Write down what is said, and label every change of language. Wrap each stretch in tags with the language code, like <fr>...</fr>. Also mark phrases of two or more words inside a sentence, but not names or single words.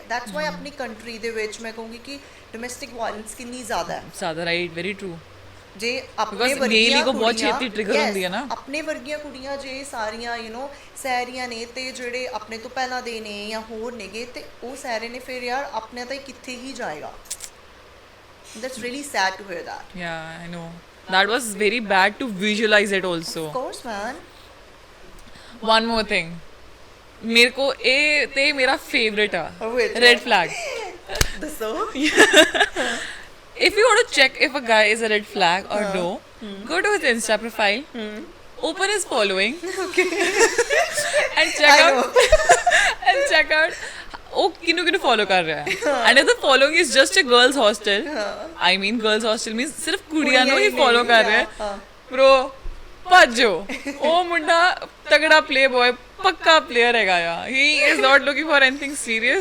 <en>That's why</en> <pa>ਆਪਣੀ ਕੰਟਰੀ ਦੇ ਵਿੱਚ ਮੈਂ ਕਹੂੰਗੀ ਕਿ</pa> <en>domestic violence</en> <pa>ਕਿੰਨੀ ਜ਼ਿਆਦਾ ਹੈ।</pa> <en>ਜ਼ਿਆਦਾ, right, very true।</en> <pa>ਜੇ ਆਪਣੇ</pa> <en>Because</en> <pa>ਵਰਗੀਆਂ</pa> <en>male ego ਬਹੁਤ</en> <pa>ਕੁੜੀਆਂ- ਛੇਤੀ trigger</pa> <en>Yes,</en> <pa>ਹੁੰਦੀ ਹੈ ਨਾ। ਆਪਣੇ ਵਰਗੀਆਂ ਕੁੜੀਆਂ ਜੇ ਸਾਰੀਆਂ ਸਹਿ ਰਹੀਆਂ ਨੇ ਤੇ ਜਿਹੜੇ ਆਪਣੇ ਤੋਂ ਪਹਿਲਾਂ ਦੇ ਨੇ ਜਾਂ ਹੋਰ ਨੇਗੇ ਤੇ ਉਹ ਸਹਿ ਰਹੇ ਨੇ, ਫਿਰ ਯਾਰ ਆਪਣੇ ਤਾਂ ਕਿੱਥੇ ਹੀ ਜਾਏਗਾ।</pa> <en>That's really sad to hear that. Yeah, I know. That was very bad to visualize it also. Of course, man. One more thing.</en> <pa>ਮੇਰੇ ਕੋ ਇਹ ਤੇ ਮੇਰਾ ਫੇਵਰੇਟ ਆ</pa> <en>Which ਰੈਡ one? ਫਲੈਗ</en> <pa>ਦੱਸੋ।</pa> <en>if you want to check if a guy is a red flag or no, go to his Insta profile, open his following, and check out</en> <pa>ਉਹ ਕਿਹਨੂੰ ਕਿਹਨੂੰ ਫੋਲੋ ਕਰ ਰਿਹਾ ਹੈ।</pa> <en>And if the following is just a girls hostel, I mean girls hostel means</en> <pa>ਸਿਰਫ ਕੁੜੀਆਂ ਨੂੰ ਹੀ ਫੋਲੋ ਕਰ ਰਿਹਾ ਹੈ, ਬ్రో ਭੱਜੋ। ਉਹ ਮੁੰਡਾ ਤਗੜਾ ਪਲੇ ਬॉय ਪੱਕਾ ਪਲੇਅਰ ਹੈਗਾ ਆ,</pa> <en>he is not looking for anything serious.</en>